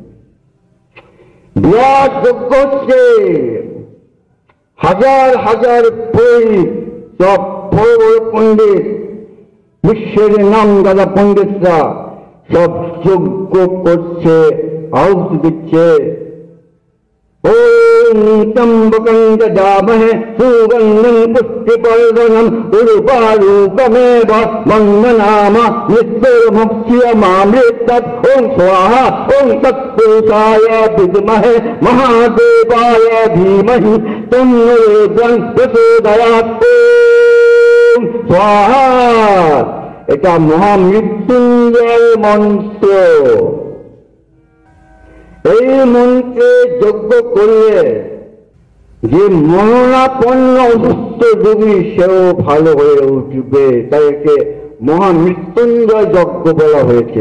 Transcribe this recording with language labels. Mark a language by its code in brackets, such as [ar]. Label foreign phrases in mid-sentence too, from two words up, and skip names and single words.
[bn] বিরাট যজ্ঞ হচ্ছে, হাজার হাজার পণ্ডিত, সব বড় বড় পণ্ডিত, বিশ্বের নাম দাদা পণ্ডিতরা সব যজ্ঞ করছে, আহুতি দিচ্ছে। [sa] ওম त्र्यम्बकं यजामहे सुगन्धिं पुष्टिवर्धनम् उर्वारुकमेव वन्दनामः मृत्युर्मुक्ष्यमामृतम् ॐ स्वाहा ॐ तत्पुरुषाय विद्महे महादेवाय धीमहि तन्नो रुद्रं प्रचोदयात् ॐ स्वाहा। [bn] এটা মহামৃত্যুঞ্জয় মন্ত্র। এই মন্ত্রে যজ্ঞ করলে যে মরণাপন্ন অসুস্থ যোগী সেও ভালো হয়ে উঠবে, তাই একে মহামৃত্যুঞ্জয় যজ্ঞ বলা হয়েছে।